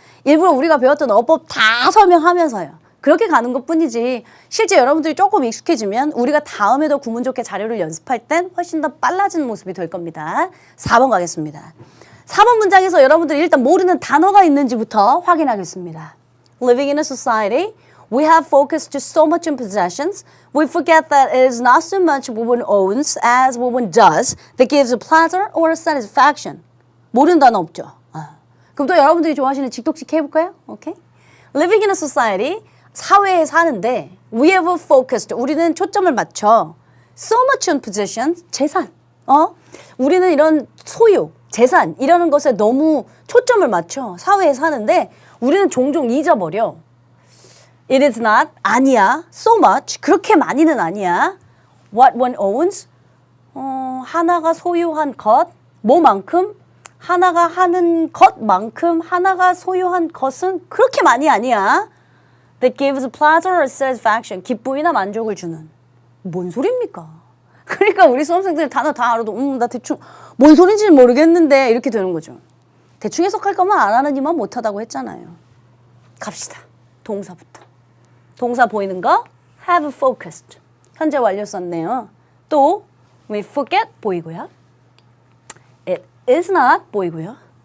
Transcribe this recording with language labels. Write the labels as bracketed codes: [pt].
[ko] 일부러 우리가 배웠던 어법 다 설명하면서요. 그렇게 가는 것뿐이지 실제 여러분들이 조금 익숙해지면 우리가 다음에도 구문 좋게 자료를 연습할 땐 훨씬 더 빨라지는 모습이 될 겁니다. 4번 가겠습니다. 4번 문장에서 여러분들이 일단 모르는 단어가 있는지부터 확인하겠습니다. [en] Living in a society, we have focused just so much on possessions, we forget that it is not so much what one owns as what one does that gives a pleasure or a satisfaction. [ko] 모르는 단어 없죠? 그럼 또 여러분들이 좋아하시는 직독식 해볼까요? 오케이. [en] Living in a society, [ko] 사회에 사는데 [en] we have focused. [ko] 우리는 초점을 맞춰 [en] so much on possessions. [ko] 재산. 우리는 이런 소유, 재산 이라는 것에 너무 초점을 맞춰 사회에 사는데 우리는 종종 잊어버려. [en] It is not. [ko] 아니야. [en] So much. [ko] 그렇게 많이는 아니야. [en] What one owns. [ko] 하나가 소유한 것. 뭐만큼? 하나가 하는 것만큼 하나가 소유한 것은 그렇게 많이 아니야. [en] That gives pleasure or satisfaction. [ko] 기쁨이나 만족을 주는. 뭔 소리입니까? 그러니까 우리 수험생들 단어 다 알아도 나 대충 뭔 소린지는 모르겠는데 이렇게 되는 거죠. 대충 해석할 거면 안 하는 이만 못하다고 했잖아요. 갑시다. 동사부터. 동사 보이는 거 [en] have focused. [ko] 현재 완료 썼네요. 또 [en] we forget [ko] 보이고요. [en] It is not [ko] 보이고요.